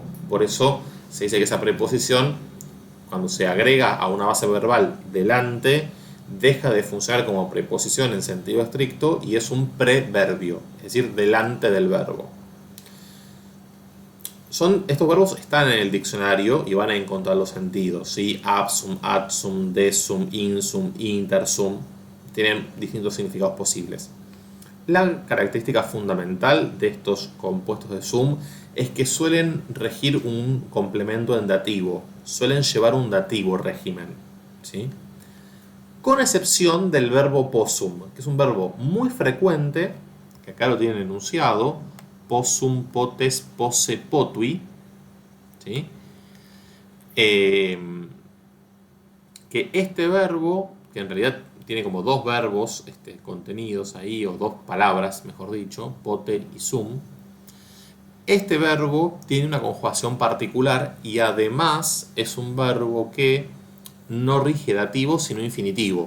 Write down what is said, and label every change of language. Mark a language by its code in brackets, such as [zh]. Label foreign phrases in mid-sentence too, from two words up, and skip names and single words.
[es] Por eso se dice que esa preposición, cuando se agrega a una base verbal delante, deja de funcionar como preposición en sentido estricto y es un preverbio, es decir, delante del verbo. Estos verbos están en el diccionario y van a encontrar los sentidos, ¿sí? [la] Absum, adsum, desum, insum, intersum, [es] tienen distintos significados posibles. La característica fundamental de estos compuestos de sum es que suelen regir un complemento en dativo, suelen llevar un dativo régimen, ¿sí? Con excepción del verbo possum, que es un verbo muy frecuente, que acá lo tienen enunciado, [la] possum, potes, posse, potui, [es] ¿sí? Que este verbo, que en realidad tiene como dos verbos contenidos ahí, o dos palabras, mejor dicho, pote y sum. Este verbo tiene una conjugación particular y además es un verbo que no rige dativo sino infinitivo.